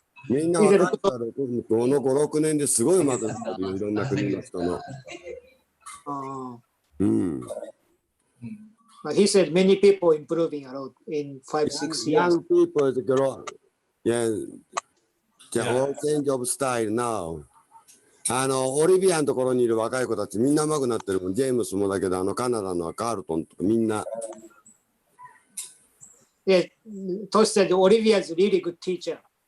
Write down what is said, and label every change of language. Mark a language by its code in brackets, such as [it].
[ja] みんな若いからこの5、6年ですごい上手くなってるよ、いろんな国の人の。うん。 [en] He said many people improving a lot in 5-6 years. Young people grow. Yeah, the whole change of style now. [ja] オリビアのところにいる若い子たちみんな上手くなってるもん。ジェームスもだけど、カナダのカールトンとかみんな。 [en] Yeah, Tosh said Olivia is a really good teacher.